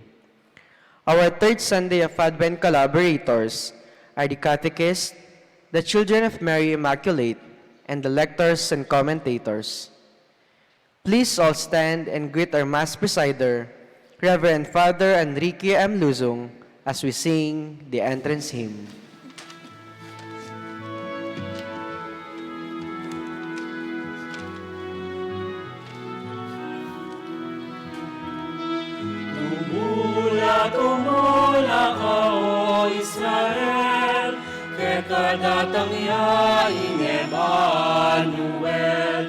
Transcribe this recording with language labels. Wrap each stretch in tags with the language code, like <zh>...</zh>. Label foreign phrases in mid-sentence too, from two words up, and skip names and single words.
<en>Our third Sunday of Advent collaborators are the catechists, the children of Mary Immaculate, and the lectors and commentators. Please all stand and greet our Mass presider, Reverend Father Enrique M. Luzong, as we sing the entrance hymn.</en> <pam>Tumula ka, O Israel, ke kadatang yaing Emmanuel.</pam>